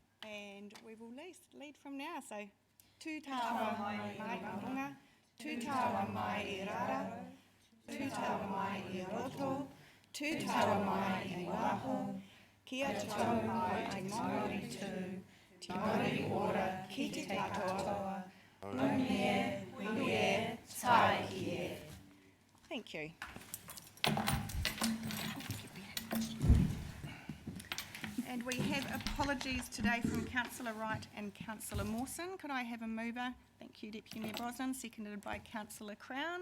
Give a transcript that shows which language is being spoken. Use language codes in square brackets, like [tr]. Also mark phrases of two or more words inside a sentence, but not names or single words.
[en] And we will lead from now. So, [mi] tū taua mai I runga, tū taua mai I rara, tū taua mai I roto, tū taua mai I waho, kia tau mai te mauri tū, te mauri ora ki te katoa, umie, uie, tai kie. [en] Thank you. And we have apologies today from Councillor Wright and Councillor Mawson. Could I have a mover? Thank you, Deputy Mayor Brosnan, seconded by Councillor Crown.